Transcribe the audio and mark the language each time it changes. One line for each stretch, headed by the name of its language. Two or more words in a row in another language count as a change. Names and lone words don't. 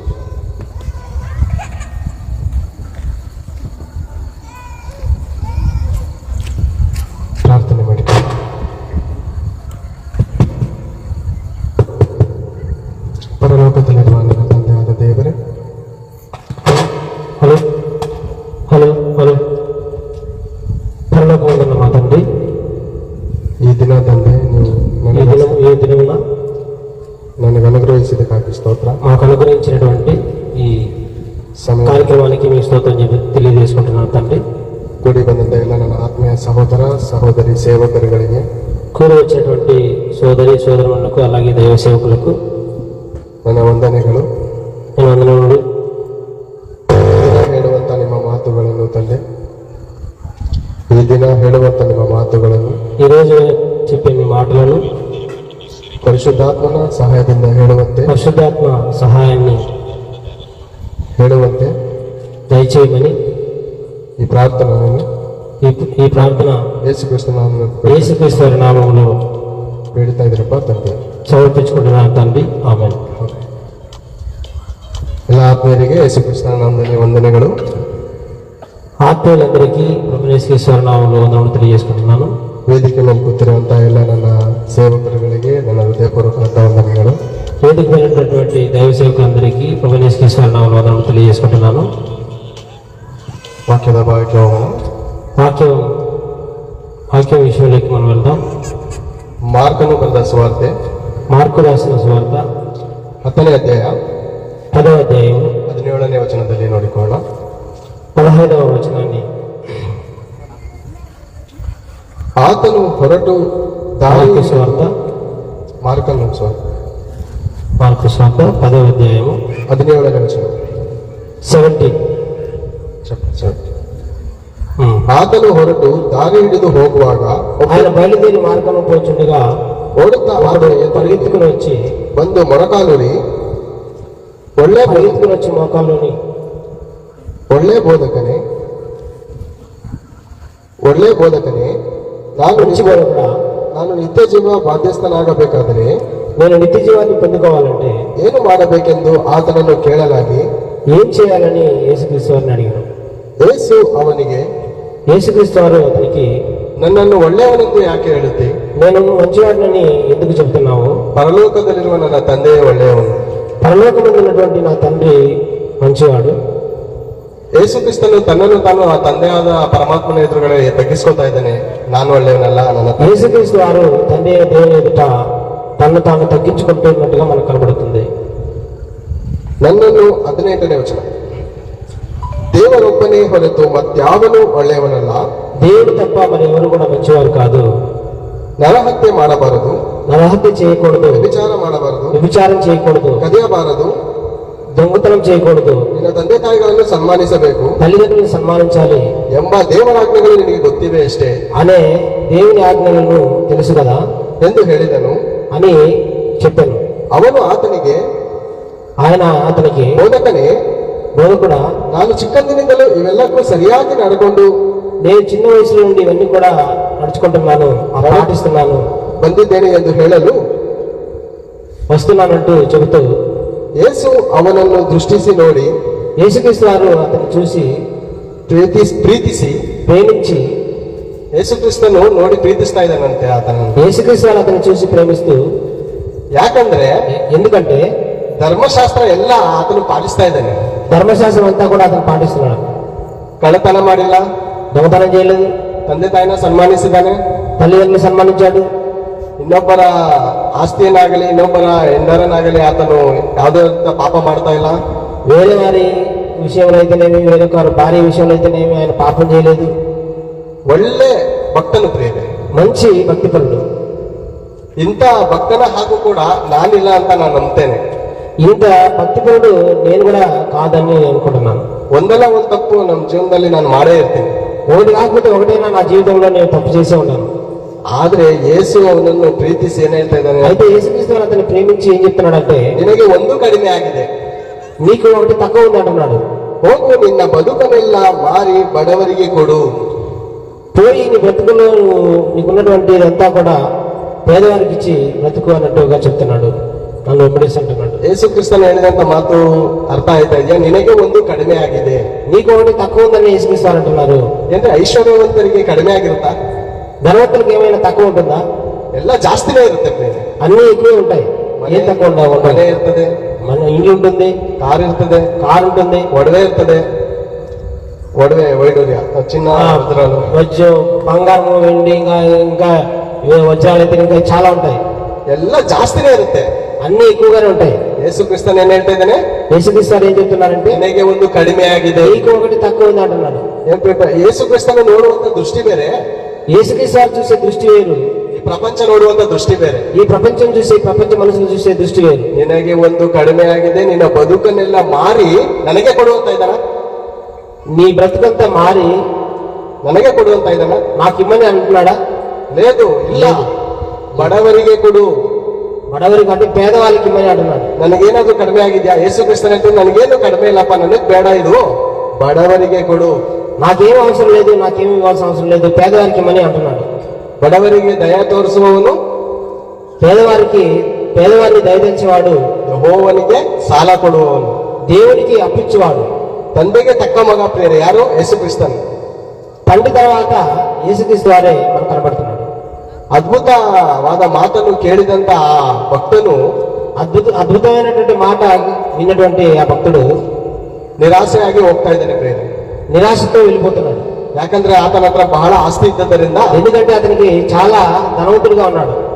Telugu: ప్రార్థన మెడికల్.
Kannada: ಪರಲೋಕದಲ್ಲಿರುವ ನನ್ನ ತಂದೆಯಾದ ದೇವರೇ,
English: Hello hello hello
Telugu: పరలోకమందున్న మా తండ్రి, ఈ దిన తండ్రి ఈ దినమున నన్ను అనుగ్రహించింది కాకి స్తోత్ర. మాకు అనుగ్రహించినటువంటి ఈ కార్యక్రమానికి మీ స్తోత్రం తెలియజేసుకుంటున్నాను తండ్రి.
Kannada: ಕೂಡಿ ಬಂದ ಎಲ್ಲ ನನ್ನ ಆತ್ಮೀಯ ಸಹೋದರ ಸಹೋದರಿ ಸೇವಕರುಗಳಿಗೆ,
Telugu: కూడి వచ్చినటువంటి సోదరి సోదరులకు అలాగే దైవ సేవకులకు
Kannada: ನನ್ನ ವಂದನೆಗಳು.
Telugu: నేను వందనములు.
Kannada: ಹೇಳುವಂತ ನಿಮ್ಮ ಮಾತುಗಳನ್ನು ತಂದೆ, ಈ ದಿನ ಹೇಳುವಂತ ನಿಮ್ಮ ಮಾತುಗಳನ್ನು,
Telugu: ఈరోజు చెప్పే మీ మాటలను
Kannada: ಪರಿಶುದ್ಧಾತ್ಮನ ಸಹಾಯದಿಂದ
Telugu: పరిశుద్ధాత్మ సహాయాన్ని
Kannada: ಹೇಳುವಂತೆ
Telugu: దయచేయమని
Kannada: ಈ ಪ್ರಾರ್ಥನೆಯನ್ನು
Telugu: ఈ ప్రార్థన యేసుక్రీస్తు నామములో
Kannada: ಬೇಡ್ತಾ ಇದ್ರಪ್ಪ ತಂದೆ,
Telugu: సమర్పించుకుంటున్నాను తండ్రి. ఆమేన్.
Kannada: ಎಲ್ಲ ಆತ್ಮೀಯರಿಗೆ ಯೇಸುಕ್ರಿಸ್ತನ ನಾಮದಲ್ಲಿ ವಂದನೆಗಳು.
Telugu: ఆత్మీయులందరికీ ప్రభు యేసుక్రీస్తు నామములో వందనములు తెలియజేసుకుంటున్నాను.
Kannada: ವೇದಿಕೆ ಮೇಲೆ ಕೂತಿರುವಂತಹ ಎಲ್ಲ ನನ್ನ ಸೇವಕರುಗಳಿಗೆ ನನ್ನ ಹೃದಯಪೂರ್ವಕ ವಂದನೆಗಳು.
Telugu: వేదిక మీద ఉన్నటువంటి దైవ సేవకులందరికీ ప్రభు యేసుక్రీస్తు నామములో వందనములు తెలియజేసుకుంటున్నాను.
Kannada: ವಾಕ್ಯದ ಭಾಗಕ್ಕೆ ಹೋಗೋಣ.
Telugu: వాక్యం విషయంలోకి మనం వెళ్దాం.
Kannada: ಮಾರ್ಕನು ಬರೆದ ಸುವಾರ್ತೆ,
Telugu: మార్కు రాసిన సువార్త
Kannada: 10ನೇ ಅಧ್ಯಾಯ
Telugu: 10వ అధ్యాయం
Kannada: 17ನೇ ವಚನದಲ್ಲಿ ನೋಡಿಕೊಳ್ಳೋಣ.
Telugu: 15వ వచనాన్ని.
Kannada: ಆತನು ಹೊರಟು
Telugu: మార్కు సువార్త
Kannada: ಮಾರ್ಕನು
Telugu: మార్కు సువార్త 10వ అధ్యాయము
Kannada: 17ನೇ ವಚನ.
Telugu: 17.
Kannada: ಆತನು ಹೊರಟು ದಾರಿ ಹಿಡಿದು ಹೋಗುವಾಗ
Telugu: ఆయన బయలుదేరి మార్గము పోచుండగా
Kannada: ಓಡುತ್ತಾ
Telugu: పరిగెత్తుకుని వచ్చి
Kannada: ಬಂದು ಮೊಣಕಾಲೂರಿ
Telugu: పరిగెత్తుకుని వచ్చి మోకాల్లోని
Kannada: ಒಳ್ಳೆ ಬೋಧಕನೇ ನಾನು ನಿತ್ಯ ಜೀವ ಬಾಧ್ಯಸ್ಥನಾಗಬೇಕಾದರೆ
Telugu: నేను నిత్య జీవాన్ని పొందుకోవాలంటే
Kannada: ಏನು ಮಾಡಬೇಕೆಂದು ಆತನನ್ನು ಕೇಳಲಾಗಿ
Telugu: ఏం చేయాలని యేసుక్రీస్తు వారిని అడిగారు.
Kannada: ಯೇಸು ಅವನಿಗೆ,
Telugu: యేసుక్రీస్తు వారు అతనికి,
Kannada: ನನ್ನನ್ನು ಒಳ್ಳೆಯವನೆಂದು ಯಾಕೆ ಹೇಳುತ್ತಿ?
Telugu: నేను మంచివాడినని ఎందుకు చెబుతున్నావు?
Kannada: ಪರಲೋಕದಲ್ಲಿರುವ ನನ್ನ ತಂದೆಯೇ ಒಳ್ಳೆಯವನು,
Telugu: పరలోకమందు ఉన్నటువంటి నా తండ్రి మంచివాడు.
Kannada: ಯೇಸು ಕ್ರಿಸ್ತನು ತನ್ನನ್ನು ತಾನು ಆ ತಂದೆಯಾದ ಪರಮಾತ್ಮನ ಎದುರುಗಡೆ ತಗ್ಗಿಸ್ಕೊತಾ ಇದ್ದಾನೆ. ನಾನು ಒಳ್ಳೆಯವನಲ್ಲ, ನನ್ನ
Telugu: యేసుక్రీస్తు వారు తండ్రి దేవుని ఎదుట తను తాను తగ్గించుకుంటున్నట్టుగా మనకు కనబడుతుంది.
Kannada: ನನ್ನನ್ನು 18ನೇ ವಚನ. ದೇವರೊಬ್ಬನೇ ಹೊರತು ಮತ್ಯಾವನೂ ಒಳ್ಳೆಯವನಲ್ಲ,
Telugu: దేవుడు తప్ప మరి ఎవరు కూడా మంచివారు కాదు.
Kannada: ನರಹತ್ಯೆ ಮಾಡಬಾರದು,
Telugu: నరహత్య చేయకూడదు,
Kannada: ವ್ಯಭಿಚಾರ
Telugu: చేయకూడదు,
Kannada: ಕದಿಯಬಾರದು,
Telugu: దొంగతనం చేయకూడదు,
Kannada: ನಿನ್ನ ತಂದೆ ತಾಯಿಗಳನ್ನು ಸನ್ಮಾನಿಸಬೇಕು,
Telugu: తల్లిదండ్రులను సన్మానించాలి
Kannada: ಎಂಬ ದೇವರಾಜ್ಞೆಗಳು ನಿನಗೆ ಗೊತ್ತಿವೆ ಅಷ್ಟೇ
Telugu: అనే దేవుని ఆజ్ఞలను తెలుసు కదా
Kannada: ಎಂದು ಹೇಳಿದನು
Telugu: అని చెప్పాను.
Kannada: ಅವನು ಆತನಿಗೆ,
Telugu: ఆయన అతనికి,
Kannada: ಬೋಧಕನೇ,
Telugu: బోధకుడా,
Kannada: ನಾನು ಚಿಕ್ಕಂದಿನಿಂದಲೂ ಇವೆಲ್ಲಕ್ಕೂ ಸರಿಯಾಗಿ ನಡ್ಕೊಂಡು
Telugu: నేను చిన్న వయసులో నుండి ఇవన్నీ కూడా నడుచుకుంటున్నాను, పాటిస్తున్నాను,
Kannada: ಬಂದಿದ್ದೇನೆ ಎಂದು ಹೇಳಲು
Telugu: వస్తున్నానంటూ చెబుతూ
Kannada: ಯೇಸು ಅವನನ್ನು ದೃಷ್ಟಿಸಿ ನೋಡಿ,
Telugu: యేసుక్రీస్తు వారు అతన్ని చూసి
Kannada: ಪ್ರೀತಿಸಿ
Telugu: ప్రేమించి,
Kannada: ಯೇಸು ಕ್ರಿಸ್ತನು ನೋಡಿ ಪ್ರೀತಿಸ್ತಾ ಇದ್ದಾನಂತೆ ಆತನನ್ನು.
Telugu: యేసుక్రీస్తు వారు అతన్ని చూసి ప్రేమిస్తూ,
Kannada: ಯಾಕಂದ್ರೆ
Telugu: ఎందుకంటే
Kannada: ಧರ್ಮಶಾಸ್ತ್ರ ಎಲ್ಲ ಆತನು ಪಾಲಿಸ್ತಾ ಇದ್ದಾನೆ.
Telugu: ధర్మశాస్త్రం అంతా కూడా అతను పాటిస్తున్నాడు.
Kannada: ಕಳ್ಳತನ ಮಾಡಿಲ್ಲ,
Telugu: దొంగతనం చేయలేదు,
Kannada: ತಂದೆ ತಾಯಿನ ಸನ್ಮಾನಿಸಿದ್ದಾನೆ,
Telugu: తల్లిదండ్రులు సన్మానించాడు,
Kannada: ಇನ್ನೊಬ್ಬರ ಆಸ್ತಿಯನ್ನಾಗಲಿ ಇನ್ನೊಬ್ಬರ ಹೆಂಡರನ್ನಾಗಲಿ ಆತನು ಯಾವುದೇ ಪಾಪ ಮಾಡ್ತಾ ಇಲ್ಲ,
Telugu: వేరే వారి విషయంలో అయితేనేమి, వేరొక భార్య విషయంలో అయితేనేమి ఆయన పాపం చేయలేదు.
Kannada: ಒಳ್ಳೆ ಭಕ್ತನು ಪ್ರಿಯರೇ.
Telugu: మంచి భక్తిపరుడు.
Kannada: ಇಂಥ ಭಕ್ತನ ಹಾಗೂ ಕೂಡ ನಾನಿಲ್ಲ ಅಂತ ನಾನು ನಂಬ್ತೇನೆ.
Telugu: ఇంత భక్తిపరుడు నేను కూడా కాదని అనుకుంటున్నాను.
Kannada: ಒಂದಲ್ಲ ಒಂದು ತಪ್ಪು ನಮ್ಮ ಜೀವನದಲ್ಲಿ ನಾನು ಮಾಡೇ ಇರ್ತೀನಿ.
Telugu: ఒకటి కాకపోతే ఒకటైనా నా జీవితంలో నేను తప్పు చేసే ఉన్నాను.
Kannada: ಆದ್ರೆ ಯೇಸು ಅವನನ್ನು ಪ್ರೀತಿಸಿ ಏನ್ ಹೇಳ್ತಾ ಇದ್ದಾನೆ?
Telugu: అయితే యేసుక్రీస్తు అతన్ని ప్రేమించి ఏం చెప్తున్నాడంటే,
Kannada: ನಿನಗೆ ಒಂದು ಕಡಿಮೆ ಆಗಿದೆ,
Telugu: నీకు ఒకటి తక్కువ ఉంది అంటున్నాడు.
Kannada: ಹೋಗು ನಿನ್ನ ಬದುಕನ್ನೆಲ್ಲ ಮಾರಿ ಬಡವರಿಗೆ ಕೊಡು.
Telugu: పోయి నీ బ్రతుకులో నీకున్నటువంటి ఇదంతా కూడా పేదవారికి ఇచ్చి బ్రతుకు అన్నట్టుగా చెప్తున్నాడు. నన్ను వెంబడిస్తుంటున్నాడు.
Kannada: ಯೇಸು ಕ್ರಿಸ್ತನು ಹೇಳಿದಂತ ಮಾತು ಅರ್ಥ ಆಯ್ತಾ ಇದೆಯಾ? ನಿನಗೆ ಒಂದು ಕಡಿಮೆ ಆಗಿದೆ.
Telugu: నీకు ఒకటి తక్కువ ఉందని యేసుక్రీస్తు అంటున్నారు.
Kannada: ಅಂದ್ರೆ ಐಶ್ವರ್ಯವಂತರಿಗೆ ಕಡಿಮೆ ಆಗಿರುತ್ತಾ?
Telugu: ధనవంతులకు ఏమైనా తక్కువ ఉంటుందా?
Kannada: ಎಲ್ಲ ಜಾಸ್ತಿನೇ ಇರುತ್ತೆ ಪ್ರಿಯರೇ.
Telugu: అన్నీ ఎక్కువే ఉంటాయి. ఏం తక్కువ ఉండవు?
Kannada: ಮನೆ ಇರ್ತದೆ,
Telugu: మన ఇల్లు ఉంటుంది,
Kannada: ಕಾರ್ ಇರ್ತದೆ,
Telugu: కారు ఉంటుంది,
Kannada: ಒಡವೆ ಇರ್ತದೆ, ಒಡವೆ ವೈಡೂರ್ಯ ಚಿನ್ನ ವಜ್ರಾలు,
Telugu: వజ్రం, బంగారం, వెండి, ఇంకా వజ్రాలు అయితే ఇంకా చాలా ఉంటాయి.
Kannada: ಎಲ್ಲ ಜಾಸ್ತಿನೇ ಇರುತ್ತೆ,
Telugu: అన్ని ఎక్కువగానే ఉంటాయి.
Kannada: ಯೇಸು ಕ್ರಿಸ್ತನ್ ಏನ್ ಹೇಳ್ತಾ ಇದ್ದಾನೆ?
Telugu: యేసుక్రీస్తు ఏం చెప్తున్నారంటే,
Kannada: ನಿನಗೆ ಒಂದು ಕಡಿಮೆ ಆಗಿದೆ.
Telugu: నీకు ఒకటి తక్కువ ఉంది అంటున్నాడు.
Kannada: ಯೇಸು ಕ್ರಿಸ್ತನ ನೋಡುವಂತ ದೃಷ್ಟಿ ಬೇರೆ,
Telugu: యేసుక్రీస్తు చూసే దృష్టి వేరు,
Kannada: ಈ ಪ್ರಪಂಚ ನೋಡುವಂತ ದೃಷ್ಟಿ ಬೇರೆ.
Telugu: ఈ ప్రపంచం చూసే, ప్రపంచ మనుషులు చూసే దృష్టి వేరు.
Kannada: ನಿನಗೆ ಒಂದು ಕಡಿಮೆ ಆಗಿದೆ, ನಿನ್ನ ಬದುಕನ್ನೆಲ್ಲ ಮಾರಿ ನನಗೆ ಕೊಡುವಂತ ಇದ್ದಾನ?
Telugu: నీ బ్రతుకంతా మారి
Kannada: ನನಗೆ ಕೊಡುವಂತ ಇದ್ದಾನ?
Telugu: నాకు ఇమ్మని అంటున్నాడా? లేదు,
Kannada: ಇಲ್ಲ. ಬಡವರಿಗೆ ಕೊಡು.
Telugu: బడవరికి అంటే పేదవాళ్ళకి ఇమ్మని అంటున్నాడు.
Kannada: ನನಗೇನಾದ್ರೂ ಕಡಿಮೆ ಆಗಿದ್ಯಾ? ಯೇಸು ಕ್ರಿಸ್ತನ ಹೇಳ್ತೀನಿ, ನನಗೇನು ಕಡಿಮೆ ಇಲ್ಲಪ್ಪ, ನನಗ್ ಬೇಡ, ಇದು ಬಡವರಿಗೆ ಕೊಡು.
Telugu: నాకేం అవసరం లేదు, నాకేమి ఇవ్వాల్సిన అవసరం లేదు, పేదవారికి ఇమ్మని అంటున్నాడు.
Kannada: ಬಡವರಿಗೆ ದಯ ತೋರಿಸುವವನು
Telugu: పేదవారిని దయచేవాడు,
Kannada: ಯೆಹೋವನಿಗೆ ಸಾಲ ಕೊಡುವವನು,
Telugu: దేవునికి అప్పిచ్చేవాడు.
Kannada: ತಂದೆಗೆ ತಕ್ಕ ಮಗ ಪ್ರಿಯರೇ ಯಾರು? ಯೇಸು ಕ್ರಿಸ್ತನ್.
Telugu: తండ్రి తర్వాత యేసుక్రీస్తు వారే మనకు కనబడుతున్నాడు.
Kannada: ಅದ್ಭುತವಾದ ಮಾತನ್ನು ಕೇಳಿದಂತ ಆ ಭಕ್ತನು,
Telugu: అద్భుతమైనటువంటి మాట విన్నటువంటి ఆ భక్తుడు
Kannada: ನಿರಾಸೆಯಾಗಿ ಹೋಗ್ತಾ ಇದ್ದಾನೆ ಪ್ರಿಯರೇ.
Telugu: నిరాశతో వెళ్ళిపోతున్నాడు.
Kannada: ಯಾಕಂದ್ರೆ ಆತನ ಹತ್ರ ಬಹಳ ಆಸ್ತಿ ಇದ್ದದರಿಂದ,
Telugu: ఎందుకంటే అతనికి చాలా ధనవంతుడిగా ఉన్నాడు.